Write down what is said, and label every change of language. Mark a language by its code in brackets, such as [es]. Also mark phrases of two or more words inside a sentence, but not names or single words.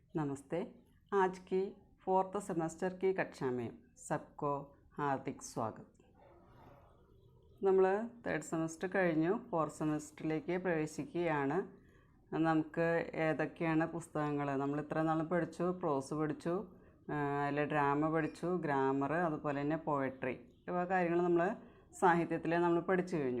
[hi] नमस्ते। आज की 4th सेमेस्टर की कक्षा में सबको हार्दिक स्वागत। [ml] നമ്മൾ 3rd സെമസ്റ്റർ കഴിഞ്ഞു 4th സെമസ്റ്ററിലേക്ക് പ്രവേശിക്കുകയാണ്. നമുക്ക് ഏതൊക്കെയാണ് പുസ്തകങ്ങൾ നമ്മൾ ഇത്ര നാളും പഠിച്ചു? പ്രോസ് പഠിച്ചു, അതിൽ ഡ്രാമ പഠിച്ചു, ഗ്രാമർ, അതുപോലെ തന്നെ പോയട്രി, ഇവ കാര്യങ്ങൾ നമ്മൾ സാഹിത്യത്തിൽ നമ്മൾ പഠിച്ചു കഴിഞ്ഞു.